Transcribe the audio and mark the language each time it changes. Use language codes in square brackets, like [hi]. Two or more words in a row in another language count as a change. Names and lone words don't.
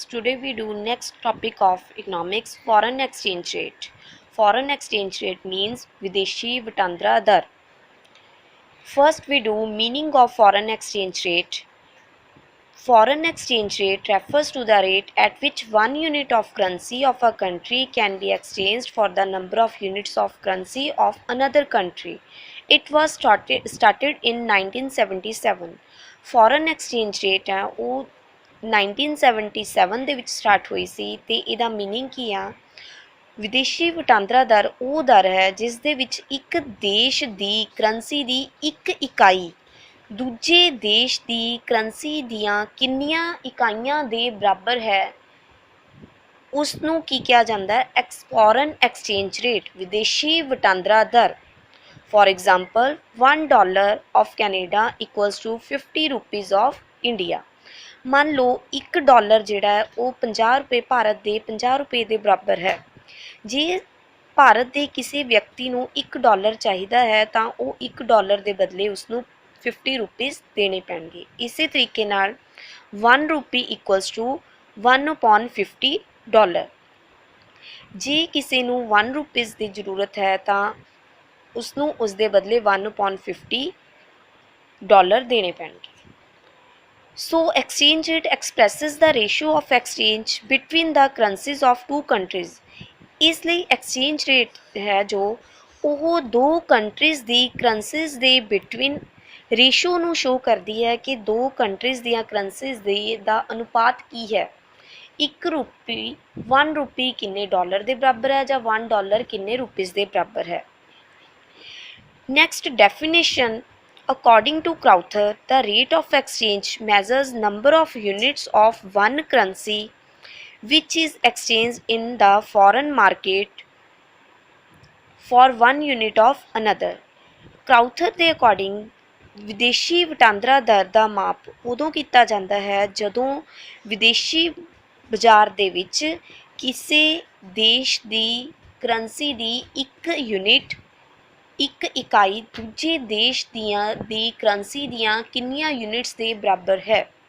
[en] Today we do next topic of economics, foreign exchange rate. Foreign exchange rate means [pa] ਵਿਦੇਸ਼ੀ ਵਟਾਂਦਰਾ ਦਰ. [en] First we do meaning of foreign exchange rate. Foreign exchange rate refers to the rate at which one unit of currency of a country can be exchanged for the number of units of currency of another country. It was started in 1977. Foreign exchange rate [pa] है वो 1977 ਦੇ ਵਿੱਚ ਸਟਾਰਟ ਹੋਈ ਸੀ ਤੇ ਇਹਦਾ ਮੀਨਿੰਗ ਕੀ ਆ ਵਿਦੇਸ਼ੀ ਵਟਾਂਦਰਾ ਦਰ ਉਹ ਦਰ ਹੈ ਜਿਸ ਦੇ ਵਿੱਚ ਇੱਕ ਦੇਸ਼ ਦੀ ਕਰੰਸੀ ਦੀ ਇੱਕ ਇਕਾਈ ਦੂਜੇ ਦੇਸ਼ ਦੀ ਕਰੰਸੀ ਦੀਆਂ ਕਿੰਨੀਆਂ ਇਕਾਈਆਂ ਦੇ ਬਰਾਬਰ ਹੈ ਉਸ ਨੂੰ ਕੀ ਕਿਹਾ ਜਾਂਦਾ ਹੈ [en] foreign exchange rate [pa] ਵਿਦੇਸ਼ੀ ਵਟਾਂਦਰਾ ਦਰ [en] For example, $1 of Canada equals to 50 rupees of India. [pa] ਮੰਨ ਲਓ $1 ਜਿਹੜਾ ਹੈ ਉਹ 50 ਰੁਪਏ ਭਾਰਤ ਦੇ 50 ਰੁਪਏ ਦੇ ਬਰਾਬਰ ਹੈ ਜੇ ਭਾਰਤ ਦੇ ਕਿਸੇ ਵਿਅਕਤੀ ਨੂੰ $1 ਚਾਹੀਦਾ ਹੈ ਤਾਂ ਉਹ $1 ਦੇ ਬਦਲੇ ਉਸਨੂੰ 50 ਰੁਪੀਸ ਦੇਣੇ ਪੈਣਗੇ ਇਸੇ ਤਰੀਕੇ ਨਾਲ 1 ਰੁਪੀ [en] equals to [pa] 1/50 ਜੇ ਕਿਸੇ ਨੂੰ 1 ਰੁਪੀਸ ਦੀ ਜ਼ਰੂਰਤ ਹੈ ਤਾਂ ਉਸਨੂੰ ਉਸ ਦੇ ਬਦਲੇ 1/50 ਦੇਣੇ ਪੈਣਗੇ [en] So exchange rate expresses the ratio of exchange between the currencies of two countries. [pa] ਇਸ ਲਈ [en] exchange rate [pa] ਹੈ ਜੋ ਉਹ ਦੋ countries ਦੀ currencies ਦੇ [en] between ratio [pa] ਨੂੰ show ਕਰਦੀ ਹੈ ਕਿ ਦੋ countries ਦੀਆਂ currencies ਦਾ ਅਨੁਪਾਤ ਕੀ ਹੈ 1 ਰੁਪੀ ਕਿੰਨੇ ਡਾਲਰ ਦੇ ਬਰਾਬਰ ਹੈ ਜਾਂ $1 ਕਿੰਨੇ ਰੁਪੀਸ ਦੇ ਬਰਾਬਰ ਹੈ [en] Next definition, according to Crowther, the rate of exchange measures number of units of one currency which is exchanged in the foreign market for one unit of another. [pa] Crowther ਦੇ according ਵਿਦੇਸ਼ੀ ਵਟਾਂਦਰਾ ਦਰ ਦਾ ਮਾਪ ਉਦੋਂ ਕੀਤਾ ਜਾਂਦਾ ਹੈ ਜਦੋਂ ਵਿਦੇਸ਼ੀ ਬਾਜ਼ਾਰ ਦੇ ਵਿੱਚ ਕਿਸੇ ਦੇਸ਼ ਦੀ ਕਰੰਸੀ ਦੀ ਇੱਕ ਯੂਨਿਟ ਇੱਕ ਇਕਾਈ ਦੂਜੇ ਦੇਸ਼ ਦੀ ਕਰੰਸੀ ਦੀਆਂ ਕਿੰਨੀਆਂ ਯੂਨਿਟਸ ਦੇ ਬਰਾਬਰ ਹੈ